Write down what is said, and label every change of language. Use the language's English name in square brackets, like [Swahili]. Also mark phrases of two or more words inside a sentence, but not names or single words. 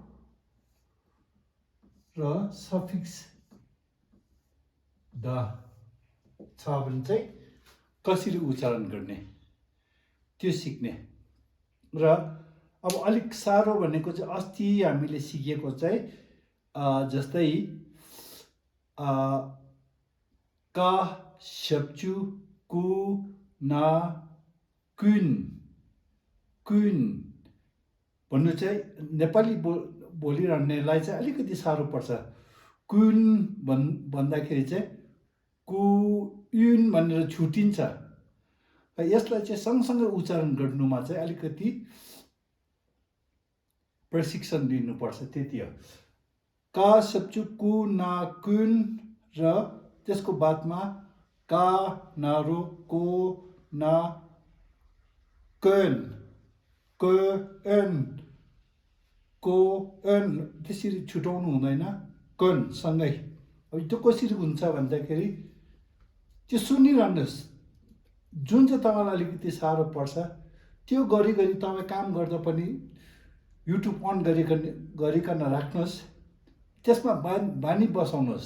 [Nepali] र सफिक्स द छ भने चाहिँ कसरी उच्चारण गर्ने त्यो सिक्ने। र अब अलिक साह्रो भनेको चाहिँ अस्ति हामीले सिकेको चाहिँ जस्तै का शब्चु कु ना कुन कुन भन्नु चाहिँ नेपाली बोलिरहनेलाई चाहिँ अलिकति साह्रो पर्छ। कुन भन्दाखेरि चाहिँ कुन भनेर छुटिन्छ। यसलाई चाहिँ सँगसँगै उच्चारण गर्नुमा चाहिँ अलिकति प्रशिक्षण दिनुपर्छ, त्यति हो। का शब्चु कु ना कुन र त्यसको बादमा का नारो को ना कन को एन त्यसरी छुटाउनु हुँदैन, कन सँगै। अब त्यो कसरी हुन्छ भन्दाखेरि त्यो सुनिरहनुहोस्। जुन चाहिँ तपाईँलाई अलिकति साह्रो पर्छ त्यो गरी तपाईँ काम गर्दा पनि युट्युब अन गरिकन राख्नुहोस्, त्यसमा बानी बसाउनुहोस्।